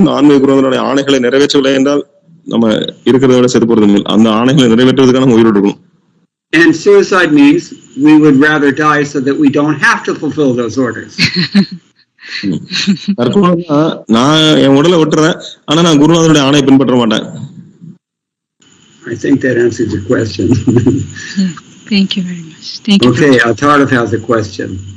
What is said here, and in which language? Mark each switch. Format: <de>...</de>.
<ta>அந்த ஆன்மீக குருநாதருடைய ஆணைகளை நிறைவேற்றவில்லை என்றால் நம்ம இருக்கிறத விட செத்து போறது இல்லை. அந்த ஆணைகளை நிறைவேற்றுவதற்கான நம்ம உயிரோடு இருக்கணும்.</ta> <en>And suicide means we would rather die so that we don't have to fulfill those orders.</en> <ta>தற்கொலைனா நான் என் உடலை விட்டுறேன், ஆனா நான் குருநாதருடைய ஆணையை பின்பற்ற மாட்டேன்.</ta> <en>I think that answers your question. Thank you very much. Thank you. Okay, Atharv has a question.</en>